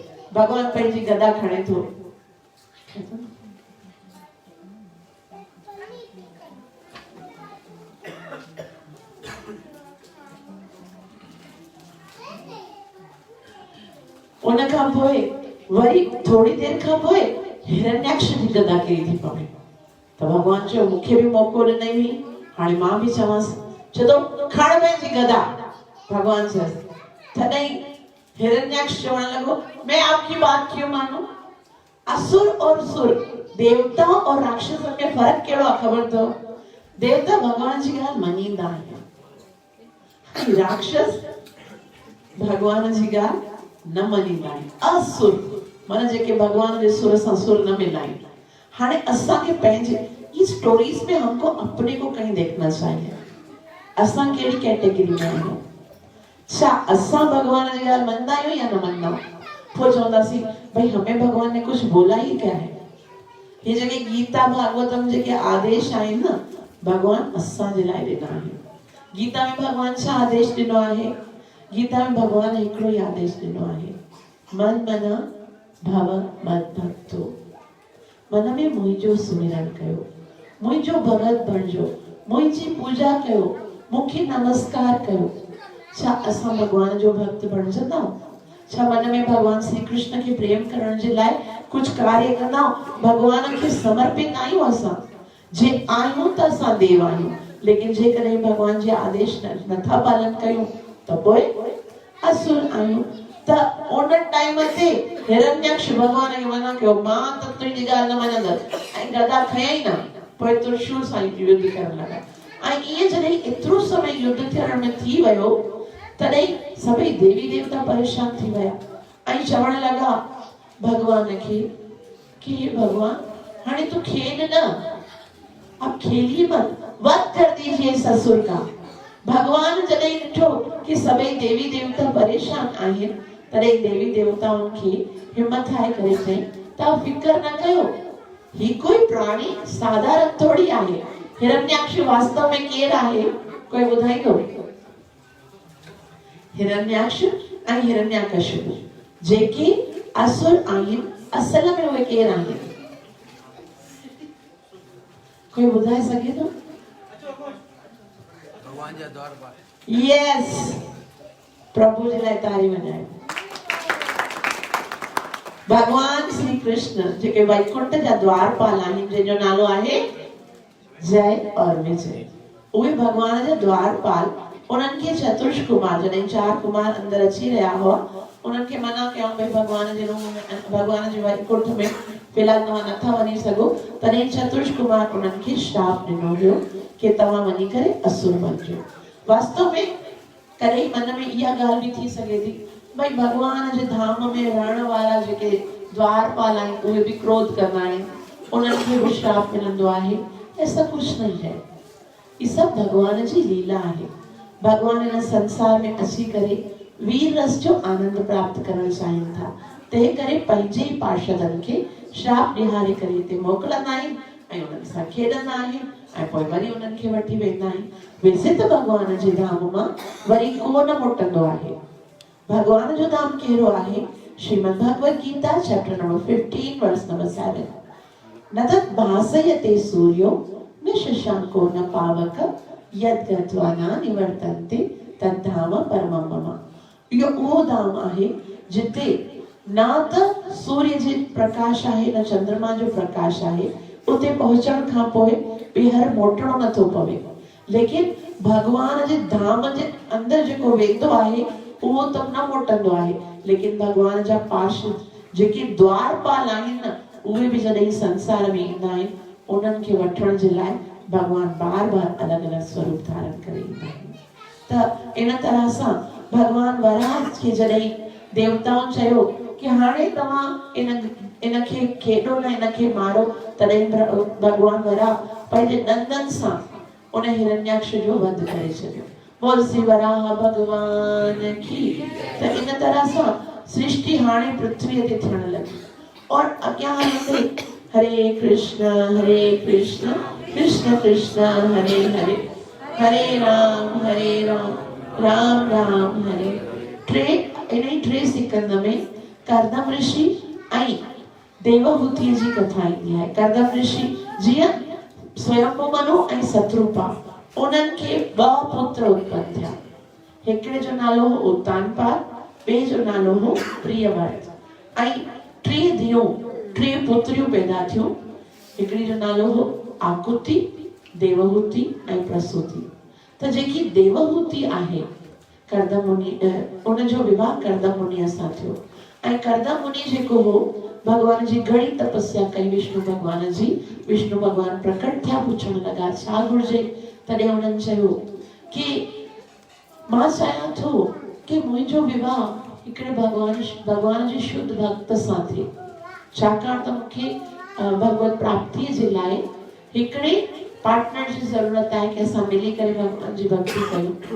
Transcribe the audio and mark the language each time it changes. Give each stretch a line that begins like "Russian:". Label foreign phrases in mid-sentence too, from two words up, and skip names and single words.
Sindhi: भगवान पंहिंजी गदा खणे थो। उन खां पोइ वरी थोड़ी देर खां पोइ हिरण्याक्ष जी गदा किरी थी पवे। त भगवान चयो, मूंखे बि मौको ॾिनई हुई, हाणे मां बि चवांसि। चयो खण पंहिंजी गदा। भगवान चयसि, तॾहिं हिरण्याक्ष चवण लॻो,
Hindi: मैं आपकी बात क्यों मानूं?
Sindhi: असुर और सुर, देवता और राक्षसनि में फर्क कहिड़ो आहे ख़बर अथव? देवता भगवान जी ॻाल्हि मञींदा आहिनि, राक्षस भगवान जी ॻाल्हि न मञींदा आहिनि। असुर माना जेके भगवान जे सुर सां सुर न मिलाइनि। हाणे असांखे पंहिंजे
Hindi: ये स्टोरीज में हमको अपने को कहीं देखना चाहिए।
Sindhi: असां कहिड़ी कैटेगरी में आहियूं? छा असां भगवान जी ॻाल्हि मञंदा आहियूं या न मञंदा? पोइ चवंदासीं,
Hindi: भाई हमें भगवान ने कुछ बोला ही क्या है?
Sindhi: ये जेके गीता भागवतम जेके आदेश आहिनि न, भगवान असां जे लाइ ॾिना आहिनि। गीता में भगवान छा आदेश ॾिनो आहे? गीता में भगवान हिकिड़ो ई आदेश ॾिनो आहे,
Sanskrit: मन मना भव मद भक्तो।
Sindhi: मन में मुंहिंजो सुमिरन कयो, मुंहिंजो भगत बणिजो, मुंहिंजी पूजा कयो, मूंखे नमस्कार कयो। छा असां भगवान जो भक्त बणजंदा? छा मन में भगवान श्री कृष्ण खे प्रेम करण जे लाइ कुछ कार्य कंदा? भगवान खे समर्पित आहियूं असां? जे आहियूं त असां देव आहियूं, लेकिन जेकॾहिं भगवान जे आदेश नथा पालन कयूं त पोइ असुर आहियूं। त उन टाइम ते हिरण्याक्ष भगवान खे मना कयो, मां त तुंहिंजी ॻाल्हि न मञंदसि, ऐं गदा खयई न। पोइ त्रिशूल सां युद्ध करण लॻा। ऐं इएं जॾहिं एतिरो समय युद्ध थियण में थी वियो, तॾहिं सभई देवी देवता परेशान थी विया ऐं चवण लॻा भगवान खे कि हे भगवान, हाणे तू खेल न,
Hindi: अब खेलिए मत, वध कर दीजिए इस असुर का।
Sindhi: भगवान जॾहिं ॾिठो कि सभई देवी देवता परेशान आहिनि, तॾहिं देवी देवताउनि खे हिम्मत ठाहे करे चई, तव्हां फिकर न कयो, ही कोई प्राणी साधारण थोड़ी आहे। हिरण्याक्ष वास्तव में केरु आहे? कोई ॿुधाईंदो? हिरण्याक्ष ऐं हिरण्याकशिपु जेके असुर आहिनि, असल में उहे केरु आहिनि? कोई ॿुधाए सघे थो? भगवान जा द्वारपाल। यस, प्रभु जे लाइ तारी वॼायो। भगवान श्री कृष्ण जेके वैकुंठ जा द्वारपाल आहिनि, जंहिंजो नालो आहे जय और विजय, उहे भगवान जा द्वारपाल। उन्हनि खे चतुर्ष कुमार, जॾहिं 4 कुमार अंदर अची रहिया हुआ, उन्हनि खे मना कयूं भई भगवान जे रूम में, भगवान जे वैकुंठ में फिलहाल तव्हां नथा वञी सघो। तॾहिं चतुर्ष कुमार उन्हनि खे श्राप ॾिनो हुयो कि तव्हां वञी करे असुर बणिजो। वास्तव में कॾहिं मन में इहा ॻाल्हि बि थी सघे थी, भाई भगवान जे धाम में रहण वारा जेके द्वारपाल आहिनि, उहे बि क्रोध कंदा आहिनि, उन्हनि खे बि श्राप मिलंदो आहे।
Hindi: ऐसा कुछ नहीं है, ये सब भगवान जी लीला है।
Sindhi: भगवान इन संसार में अची करे वीर रस जो आनंद प्राप्त करण चाहिनि था, तंहिं करे पंहिंजे ई पार्षदनि खे श्राप ॾियारे करे हिते मोकिलंदा आहिनि ऐं उन्हनि सां खेॾंदा आहिनि ऐं पोइ वरी उन्हनि खे वठी वेंदा आहिनि। वैसे त भगवान जे धाम मां वरी को न मोटंदो आहे। भगवान जो धाम कहिड़ो आहे?
English: श्रीमद् भगवद गीता chapter number 15 verse number 7.
Sanskrit: न तत् भासयते सूर्यो न शशांको न पावक यद् गत्वा न निवर्तन्ते तद्धाम परमं मम।
Sindhi: इहो उहो धाम आहे जिते ना त सूर्य जे प्रकाश आहे न चंद्रमा जो प्रकाश आहे। उते पहुचण खां पोइ ॿीहर मोटणो नथो पवे, लेकिन भगवान जे धाम जे अंदर जेको वेंदो आहे उहो त न मोटंदो आहे। लेकिन भगवान जा पार्षद जेके द्वारपाल आहिनि न, उहे बि जॾहिं संसार में ईंदा आहिनि, उन्हनि खे वठण जे लाइ भगवान बार बार अलॻि अलॻि स्वरूप धारण करे ईंदा आहिनि। त इन तरह सां भगवान वराह खे जॾहिं देवताउनि चयो कि हाणे तव्हां इनखे खेॾो न, इनखे मारो, तॾहिं भगवान वराह पंहिंजे ॾंदनि सां उन हिरण्याक्ष जो वध करे छॾियो।
Hindi: बोल श्री वराह भगवान की। तो इन तरह से सृष्टि
Sindhi: हाणे पृथ्वी ते थियण
Hindi: लगी और अॻियां हलंदे हरे कृष्ण कृष्ण कृष्ण हरे हरे, हरे राम राम राम हरे।
Sindhi: टे सेकंड में कर्दम ऋषि ऐं देवहूति जी कथा ईंदी आहे। कर्दम ऋषि जीअं स्वयंभू मनु ऐं शत्रुपा उन्हनि खे ॿ पुत्र उत्पन्न थिया। हिकिड़े जो नालो हो उत्तानपाद, ॿिए जो नालो हो प्रियव्रत ऐं टे पुत्रियूं पैदा थियूं। हिकिड़ी जो नालो हो आकुति, देवहूति ऐं प्रसूति। त जेकी देवहूति आहे कर्दम मुनि, उन जो विवाह कर्दम मुनीअ सां थियो ऐं कर्दम मुनि जेको हो भगवान जी घणी तपस्या कई विष्णु भगवान जी। विष्णु भगवान प्रकट थिया, पुछण लगा छा घुर्जे। तॾहिं उन्हनि चयो कि मां चाहियां थो कि मुंहिंजो विवाह हिकिड़े भगवान जे शुद्ध भक्त सां थिए, छाकाणि त मूंखे भगवत प्राप्तिअ जे लाइ हिकिड़े पार्टनर जी ज़रूरत आहे कि असां मिली करे भगवान जी भक्ति कयूं।